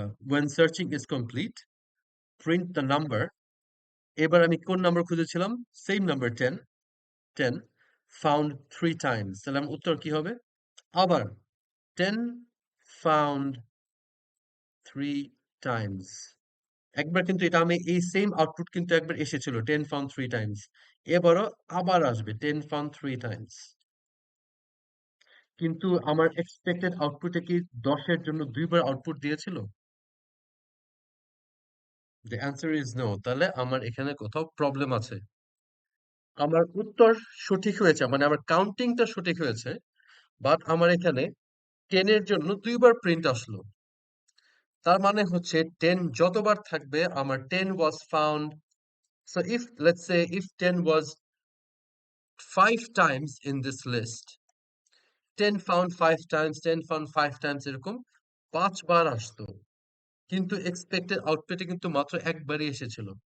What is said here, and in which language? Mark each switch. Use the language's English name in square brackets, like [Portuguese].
[English] when searching is complete, print the number. [Bangla] এবার আমি কোন number খুঁজেছিলাম? Same number 10 [English] 10 found 3 times. [Bangla] তাহলে আমার উত্তর কি হবে? [English] আবার 10 found 3 times. [Bangla] একবার কিন্তু এটা আমি এই সেম আউটপুট কিন্তু একবার এসেছিল 10 found 3 times। এবারও আবার আসবে 10 found 3 times। কিন্তু আমার এক্সপেক্টেড আউটপুটে কি 10 এর জন্য দুইবার আউটপুট দিয়েছিল? [English] The answer is no. [Bangla] তাহলে আমার এখানে কোথাও প্রবলেম আছে। আমার উত্তর সঠিক হয়েছে, মানে আমার কাউন্টিংটা সঠিক হয়েছে, বাট আমার এখানে 10 এর জন্য দুইবার প্রিন্ট আসলো। তার মানে হচ্ছে 10 যতবার থাকবে আমার 10 was found. [English] So if let's say if 10 was 5 times in this list, 10 found 5 times, 10 found 5 times, [Bangla] এরকম 5 বার আসতো, কিন্তু এক্সপেক্টেড আউটপুটে কিন্তু মাত্র একবারই এসেছিল।